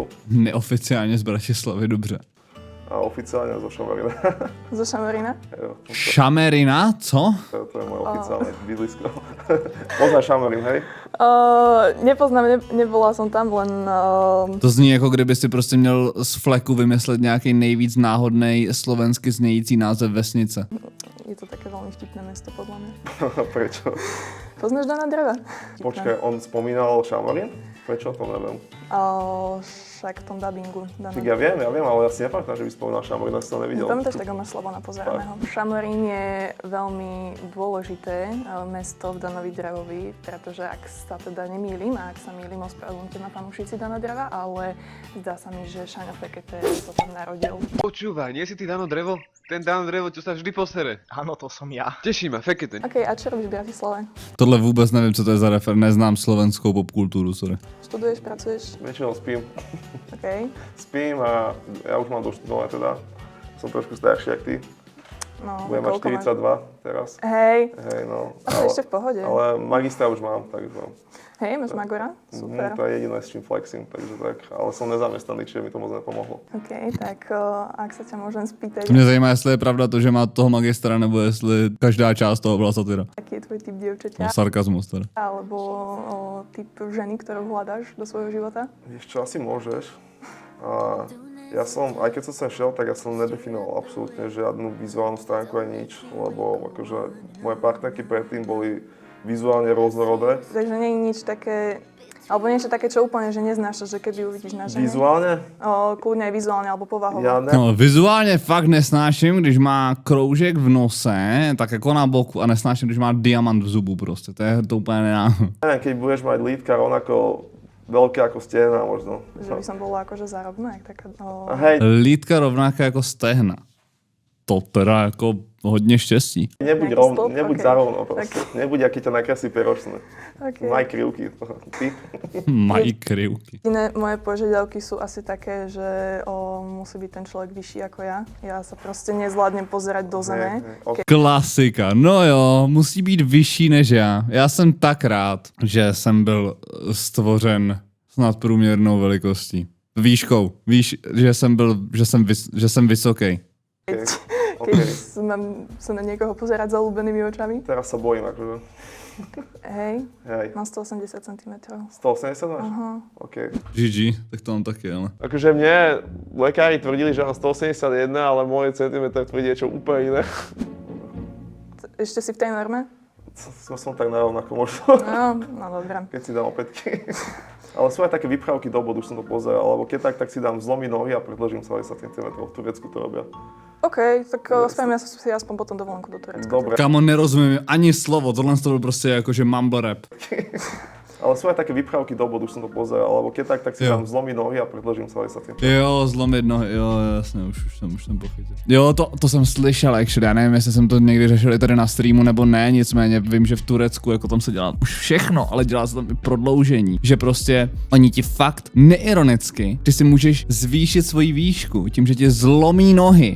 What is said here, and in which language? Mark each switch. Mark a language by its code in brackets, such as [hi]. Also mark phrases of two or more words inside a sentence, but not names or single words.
[cs] Neoficiálně z Bratislavy, dobře. [sk] a oficiálne zo Šamarina. Zo Šamorína? [cs] Jo, Šamerina, co? [sk] to je moje oficiálne bydlisko. Poznáš Šamarín, hej? Nepoznám, nebola som tam, len... [cs] To zní jako kdyby si prostě měl z fleku vymyslet nějaký nejvíc náhodnej slovensky znějící název vesnice. [sk] Je to také veľmi vtipné mesto, podľa mňa. Prečo? Poznáš Dana Dreva? Počkaj, on spomínal Šamarín? Prečo? To neviem. Však v tom dabingu. Tak ja viem, ale ja si nepamätám, že by spomínal Šamarín, ja som to nevidel. Pamätáš, tak ho máš Slobona pozeraného. Šamorín je veľmi dôležité mesto v Danovi Drevovi, pretože ak sa teda nemýlim, a ak sa mýlim, ospravedlňte ma fanúšici Dana Dreva, ale zdá sa mi, že Šaňo Fekete sa tam narodil. Počúvaj, nie si ty Dano Drevo? Ten Dano Drevo, čo sa vždy posere. Áno, to som ja. Teší ma, fekete. OK, a čo robíš v Bratislave? [cs] Tohle vůbec nevím, co to je za refer, neznám slovenskou popkulturu, sorry. [sk] Študuješ, pracuješ? Väčšinou spím. OK. Spím a ja už mám doštudované teda. Som trošku starší jak ty. No, Budem mať koľko máš? 42 teraz. Hej, Hej, no. a to ešte v pohode. Ale magistra už mám, takže... Hej, máš Magora? Super. To je jediné, s čím flexím, takže tak. Ale som nezamestnaný, čiže mi to moc nepomohlo. OK, tak ak sa ťa môžem spýtať, [cs] To mě zajímá, jestli je pravda to, že má toho magistra, nebo jestli každá část toho byla satyra. [sk] aký je tvoj typ dievčaťa, [cs] No, sarkazmus teda. [sk] alebo typ ženy, ktorú hľadáš do svojho života? Vieš čo, asi môžeš. A ja som, aj keď som sem šiel, tak ja som nedefinoval absolútne žiadnu vizuálnu stránku ani nič, lebo akože moje partnerky predtým boli vizuálne rôznorodé. Takže nie je nič také, alebo niečo také, čo úplne, že neznášaš, že keby uvidíš na žene. Vizuálne? Kľudne aj vizuálne, alebo povahovo. [cs] Ja ne. No, vizuálně fakt nesnáším, když má kroužek v nose, tak jako na boku, a nesnáším, když má diamant v zubu prostě. To je to úplně nenáhodné. [sk] Neviem, keď budeš mať lítka rovnako veľké ako stehna možno. Že by som bola akože zárobná, jak taká... A hej, [cs] Lítka rovnaká jako stehna. To teda jako hodně štěstí. [sk] nebuď, Nejaký stĺp? nebuď Ok. zarovno proste. Nebuď, aký ťa nakreslí peročné. Okay. Maj krivky. Ty? [cs] Mají krivky. [sk] Iné moje požiadavky sú asi také, že musí byť ten človek vyšší ako ja. Ja sa proste nezvládnem pozerať do zeme. Ok. Klasika. [cs] No jo, musí být vyšší než já. Já jsem tak rád, že jsem byl stvořen s nadprůměrnou velikostí. Výškou. Víš, že jsem vysoký. Ok. [sk] Keď mám sa na niekoho pozerať zaľúbenými očami. Teraz sa bojím, akože. Hej, Hej. mám 180 cm. 180 máš? Aha. OK. [cs] GG, tak to mám taky, ale. [sk] Akože mne lekári tvrdili, že mám 181, ale môj centimetr tvrdí niečo úplne iné. Ešte si v tej norme? Som tak narovnako možno, No dobré. keď si dám opätky. Ale sú aj také vyprávky do bodu, už som to pozeral, alebo keď tak si dám zlomy nohy a predložím sa 10 cm. V Turecku to robia. OK, tak spravím ja si aspoň potom dovolenku do Turecka. Dobre. [cs] Kamo, nerozumím ani slovo, tohle to byl prostě jakože [en] mumble rap. [sk] Ale sú aj také vyprávky do bodu, už som to pozeral, alebo keď tak si [cs] Jo. [sk] dám zlomy nohy a predložím sa 10 cm. [cs] Jo, zlomit nohy, jo, jasně, už jsem pochytil. Jo, to jsem slyšel, actually, já nevím, jestli jsem to někdy řešil i tady na streamu nebo ne, nicméně vím, že v Turecku jako tam se dělá už všechno, ale dělá se tam i prodloužení, že prostě oni ti fakt neironicky, ty si můžeš zvýšit svoji výšku tím, že ti zlomí nohy.